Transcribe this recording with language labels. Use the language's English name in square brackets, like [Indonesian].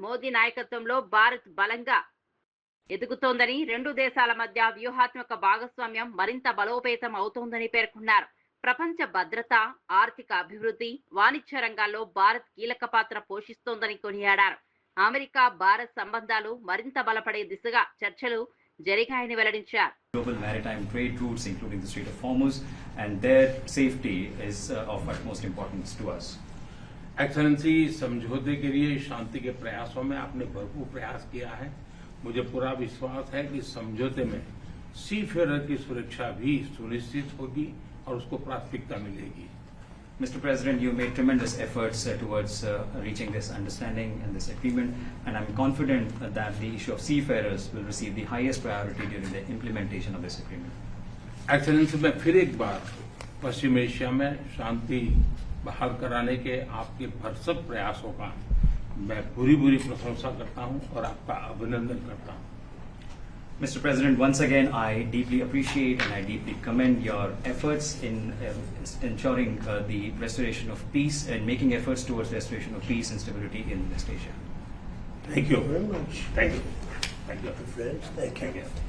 [Telugu] మోదీ నాయకత్వంలో భారత్ బలంగా ఎదుగుతోందని, రెండు దేశాల మధ్య వ్యూహాత్మక భాగస్వామ్యం మరింత బలోపేతం అవుతోందని పేర్కొన్నారు. ప్రపంచ భద్రత, ఆర్థిక అభివృద్ధి, వాణిజ్య రంగాల్లో భారత్ కీలక పాత్ర పోషిస్తోందని కొనియాడారు. అమెరికా భారత్ సంబంధాలు మరింత బలపడే దిశగా చర్చలు జరిగాయని వెల్లడించారు. [English] Global maritime trade routes, including the Strait of Hormuz, and their safety is of utmost importance to us. [Hindi] Excellency, समझौते के लिए शांति के प्रयासों में आपने भरपूर प्रयास किया है. मुझे पूरा विश्वास है कि समझौते में सी फेरर की सुरक्षा भी सुनिश्चित होगी और उसको प्राथमिकता मिलेगी. [English] Mr. President, you made tremendous efforts towards reaching this understanding and this agreement, and I'm confident that the issue of seafarers will receive the highest priority during the implementation of this agreement. [Hindi] Excellency, मैं फिर एक बार पश्चिम Asia में शांति बहाल कराने के आपके भरसक प्रयासों का मैं पूरी प्रशंसा करता हूं और आपका अभिनंदन करता हूं. [English] Mr. President, once again, I deeply appreciate and I deeply commend your efforts in ensuring the restoration of peace and making efforts towards restoration of peace and stability in West Asia. Thank you very much. Thank you. Thank you. Friends, thank you.